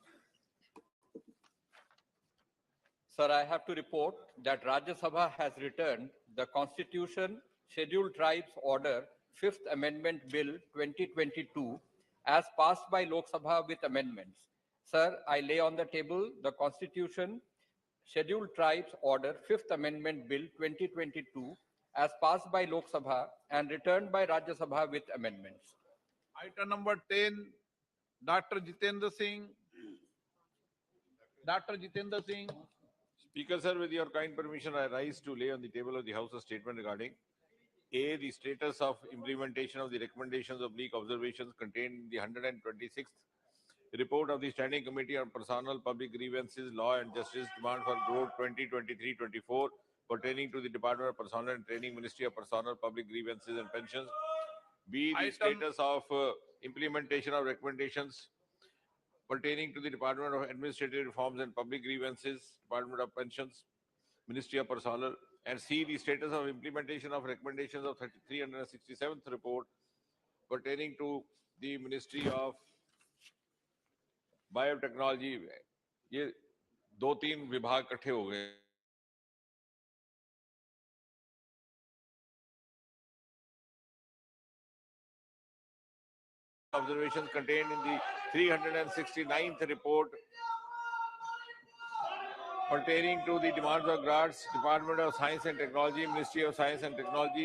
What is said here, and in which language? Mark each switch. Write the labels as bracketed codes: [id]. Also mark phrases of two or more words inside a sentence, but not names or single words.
[en] Sir, I have to report that Rajya Sabha has returned the Constitution Scheduled Tribes Order 5th Amendment Bill 2022 as passed by Lok Sabha with amendments. Sir, I lay on the table the Constitution Scheduled Tribes Order 5th Amendment Bill 2022 as passed by Lok Sabha and returned by Rajya Sabha with amendments. Item number 10, Dr. Jitendra Singh. Dr. Jitendra Singh. Speaker, sir, with your kind permission, I rise to lay on the table of the House a statement regarding A, the status of implementation of the recommendations of leak observations contained in the 126th report of the Standing Committee on Personal Public Grievances, Law and Justice, demand for growth 2023-24 pertaining to the Department of Personnel and Training, Ministry of Personal Public Grievances and Pensions. B, the status of implementation of recommendations pertaining to the Department of Administrative Reforms and Public Grievances, Department of Pensions, Ministry of Personnel. And C, the status of implementation of recommendations of 367th report pertaining to the Ministry of बायोटेक्नोलॉजी। [hi] ये 2-3 विभाग इकट्ठे हो गए। [en] Observations contained in the 369th report pertaining to the demands of grants, Department of Science and Technology, Ministry of Science and Technology.